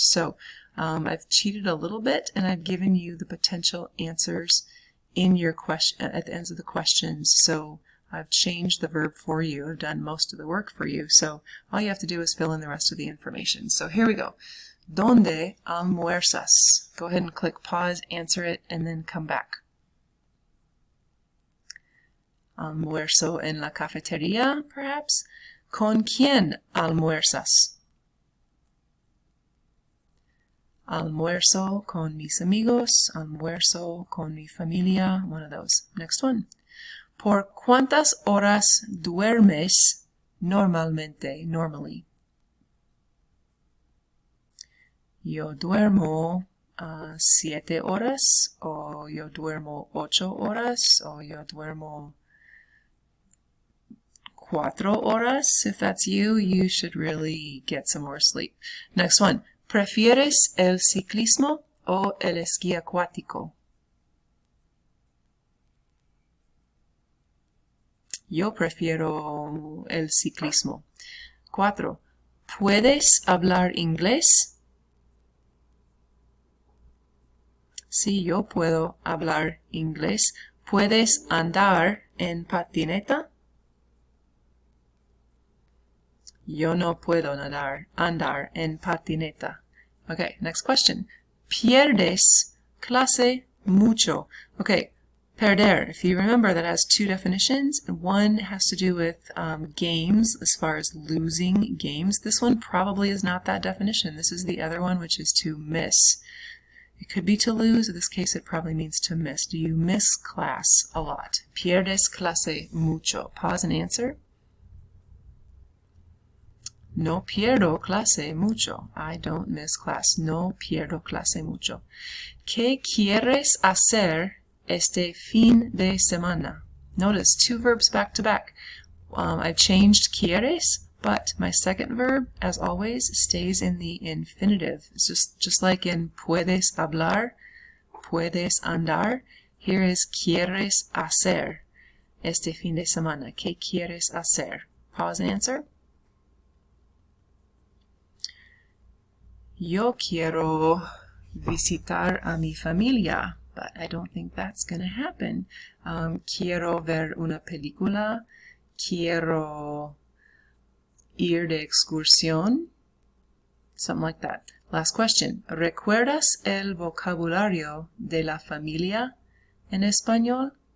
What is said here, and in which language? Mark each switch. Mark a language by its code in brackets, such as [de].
[en] So I've cheated a little bit, and I've given you the potential answers in your question at the ends of the questions. So I've changed the verb for you. I've done most of the work for you. So all you have to do is fill in the rest of the information. So here we go. [es] ¿Dónde almuerzas? [en] Go ahead and click pause, answer it, and then come back. [es] Almuerzo en la cafetería, perhaps? ¿Con quién almuerzas? Almuerzo con mis amigos, almuerzo con mi familia, [en] one of those. Next one. [es] ¿Por cuántas horas duermes normalmente, normally? Yo duermo 7 horas, o yo duermo 8 horas, o yo duermo 4 horas. [en] If that's you, you should really get some more sleep. Next one. [es] ¿Prefieres el ciclismo o el esquí acuático? Yo prefiero el ciclismo. 4. ¿Puedes hablar inglés? Sí, yo puedo hablar inglés. ¿Puedes andar en patineta? Yo no puedo andar en patineta. [en] Okay, next question. [es] ¿Pierdes clase mucho? [en] Okay, perder, if you remember, that has two definitions. One has to do with games, as far as losing games. This one probably is not that definition. This is the other one, which is to miss. It could be to lose. In this case, it probably means to miss. Do you miss class a lot? [es] ¿Pierdes clase mucho? [en] Pause and answer. [es] No pierdo clase mucho. [en] I don't miss class. [es] No pierdo clase mucho. ¿Qué quieres hacer este fin de semana? [en] Notice two verbs back to back. I've changed quieres, but my second verb, as always, stays in the infinitive. It's just like in [es] puedes hablar, puedes andar. [en] Here is quieres hacer este fin de semana. [es] ¿Qué quieres hacer? [en] Pause and answer. [es] Yo quiero visitar a mi familia, [en] but I don't think that's going to happen. [es] Quiero ver una película. Quiero ir de excursión. [en] Something like that. Last question. [es] ¿Recuerdas el vocabulario de la familia en español?